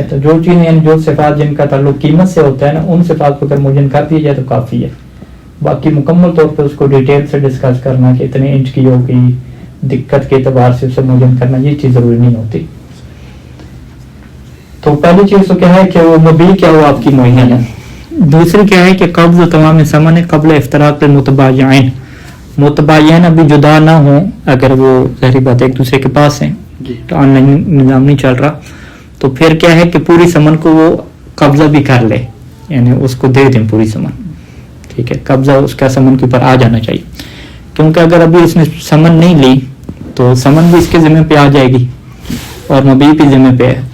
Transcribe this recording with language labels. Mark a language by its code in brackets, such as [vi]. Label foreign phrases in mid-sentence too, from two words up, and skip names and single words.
[ur] تو جو چیزیں یعنی جو صفات جن کا تعلق قیمت سے ہوتا ہے نا، ان صفات کو اگر معین کر دیا جائے تو کافی ہے. باقی مکمل طور پہ اس کو ڈیٹیل سے ڈسکس کرنا کہ اتنے انچ کی ہوگی، دقت کے اعتبار سے اسے معین کرنا، یہ چیز ضروری نہیں ہوتی. تو پہلی چیز تو کیا ہے کہ وہ مبیع کیا ہو آپ کی معین ہے. دوسری کیا ہے کہ [ar] قبض و تمام ثمن قبل افتراق المتبايعين، [ur] متباین ابھی جدا نہ ہوں، اگر وہ ظاہری بات ایک دوسرے کے پاس ہیں تو آن لائن نظام نہیں چل رہا، تو پھر کیا ہے کہ پوری ثمن کو وہ قبضہ بھی کر لے، یعنی اس کو دے دیں پوری ثمن. ٹھیک ہے. قبضہ اس کا ثمن کے اوپر آ جانا چاہیے، کیونکہ اگر ابھی اس نے ثمن نہیں لی تو ثمن بھی اس کے ذمہ پہ آ جائے گی اور مبیع بھی ذمہ پہ ہے.